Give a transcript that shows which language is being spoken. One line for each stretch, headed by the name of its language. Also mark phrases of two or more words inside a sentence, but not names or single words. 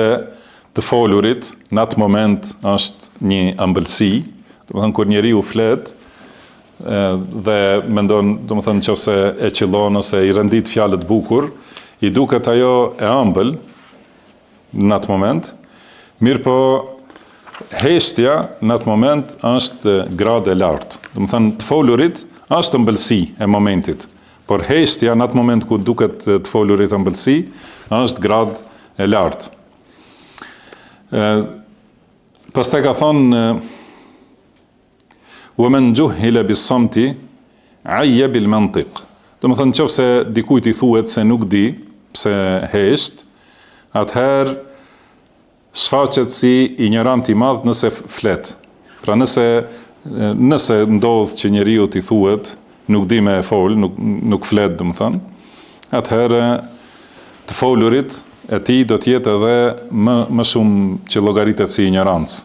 Albanian: të folurit në atë moment është një ëmbëlsi, do të thonë kur njeriu flet dhe mendon, do të thonë nëse e qillon ose i rendit fjalët bukur, i duket ajo e ëmbël në atë moment, mirë po heshtja në atë moment është gradë e lartë. Do të thonë të folurit është ëmbëlsi e momentit, por heshtja në atë moment ku duket të folurit ëmbëlsi është gradë e lartë. Pastaj ka thonë
Arabic: وَمَنْ جُهِّلَ بِالصَّمْتِ عَيَّ بِالْمَنْطِقِ.
Albanian: Do të thonë nëse dikujt i thuhet se nuk di pse hesht, atëherë shfaqet si ignorant i madh nëse flet. Pra nëse ndodh që njeriu t'i thuhet nuk di me fol, nuk flet, do të thonë, atëherë të folurit e tij do të jetë edhe më shumë që llogaritet si ignorancë.